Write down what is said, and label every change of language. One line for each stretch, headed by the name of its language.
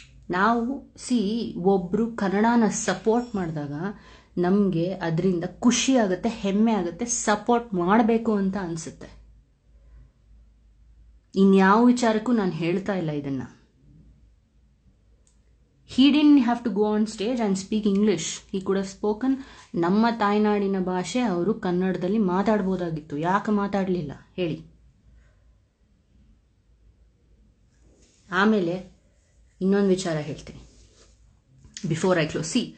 Kannada: ನಾವು ಒಬ್ಬರು ಕನ್ನಡನ ಸಪೋರ್ಟ್ ಮಾಡಿದಾಗ ನಮಗೆ ಅದರಿಂದ ಖುಷಿ ಆಗುತ್ತೆ, ಹೆಮ್ಮೆ ಆಗುತ್ತೆ, ಸಪೋರ್ಟ್ ಮಾಡಬೇಕು ಅಂತ ಅನಿಸುತ್ತೆ. ಇನ್ಯಾವ ವಿಚಾರಕ್ಕೂ ನಾನು ಹೇಳ್ತಾ ಇಲ್ಲ ಇದನ್ನು.
English: He didn't have to go on stage and speak English. He could have spoken
Kannada: ನಮ್ಮ ತಾಯ್ನಾಡಿನ ಭಾಷೆ ಅವರು ಕನ್ನಡದಲ್ಲಿ ಮಾತಾಡ್ಬೋದಾಗಿತ್ತು. ಯಾಕೆ ಮಾತಾಡಲಿಲ್ಲ ಹೇಳಿ? ಆಮೇಲೆ ಇನ್ನೊಂದು ವಿಚಾರ ಹೇಳ್ತೀನಿ
English: Before I close.